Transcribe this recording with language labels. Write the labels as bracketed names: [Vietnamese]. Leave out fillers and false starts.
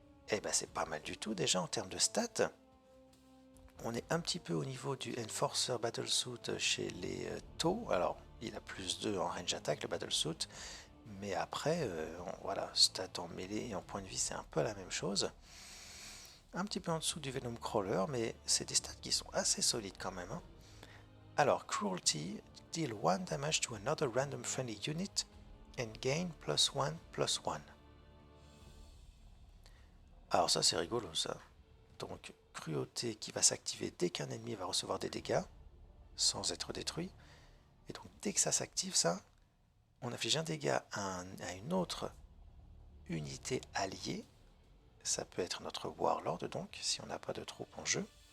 [French] Eh ben c'est pas mal du tout déjà en termes de stats. On est un petit peu au niveau du Enforcer Battlesuit chez les taux. Alors il a +2 en range attack le Battlesuit, mais après voilà, stats en mêlée et en point de vie c'est un peu la même chose. Un petit peu en dessous du Venom Crawler, mais c'est des stats qui sont assez solides quand même, hein. [English] Alors Cruelty, deal 1 damage to another random friendly unit and gain +1/+1. [French] Alors ça c'est rigolo ça. Donc cruauté qui va s'activer dès qu'un ennemi va recevoir des dégâts, sans être détruit. Et donc dès que ça s'active, ça, on inflige un dégât à une autre unité alliée. Ça peut être notre Warlord donc, si on n'a pas de troupe en jeu.